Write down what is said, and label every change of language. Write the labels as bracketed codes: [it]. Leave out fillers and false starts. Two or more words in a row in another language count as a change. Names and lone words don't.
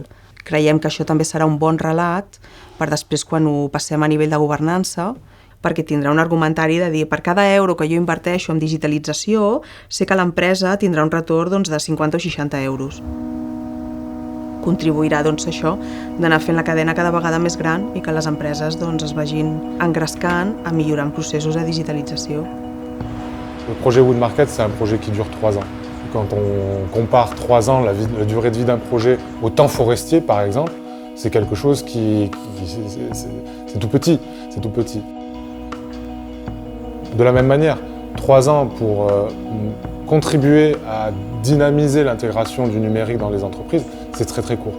[ca] Creiem que això també serà un bon relat per després, quan ho passem a nivell de governança, perquè tindrà un argumentari de dir per cada euro que jo inverteixo en digitalització, sé que l'empresa tindrà un retorn de 50 o 60 euros. Contribuirà això d'anar fent la cadena cada vegada més gran i que les empreses es vagin engrescant a millorar en processos de digitalització. [fr] Le projet Wood Market, c'est un projet qui dure 3 ans. Quand on compare 3 ans, la durée de vie d'un projet au temps forestier, par exemple, c'est quelque chose c'est tout petit, c'est tout petit. De la même manière, 3 ans pour contribuer à dynamiser l'intégration du numérique dans les entreprises, c'est très très court.